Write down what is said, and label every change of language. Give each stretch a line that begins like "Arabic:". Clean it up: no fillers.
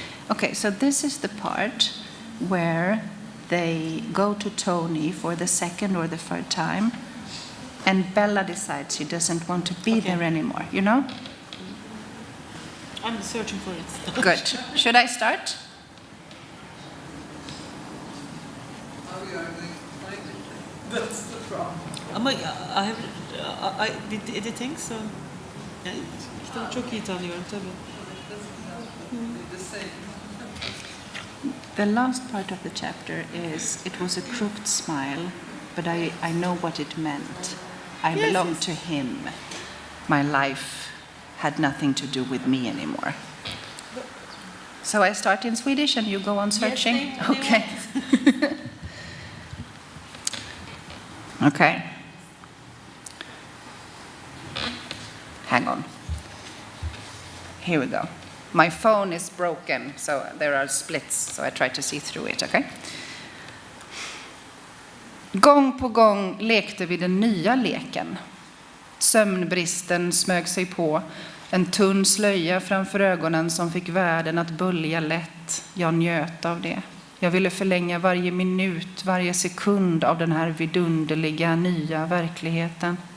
English: Okay, so this is the part where they go to Tony for the second or the third time, and Bella decides she doesn't want to be there anymore, you know? I'm searching for it. Good. Should I start? How we are going to find it. That's the problem.
Turkish: Ama
English: I did the editing, so
Turkish: yani kitabı çok iyi tanıyorum tabii.
English: It doesn't have to be the same. The last part of the chapter is, it was a crooked smile, but I know what it meant. I belong to him. My life had nothing to do with me anymore. So I start in Swedish and you go on searching? Yes, they Okay. Okay. Hang on. Here we go. My phone is broken, so there are splits, so I try to see through it, okay?
Swedish: Gång på gång lekte vi den nya leken. Sömnbristen smög sig på, en tunn slöja framför ögonen som fick världen att bölja lätt. Jag njöt av det. Jag ville förlänga varje minut, varje sekund av den här vidunderliga nya verkligheten.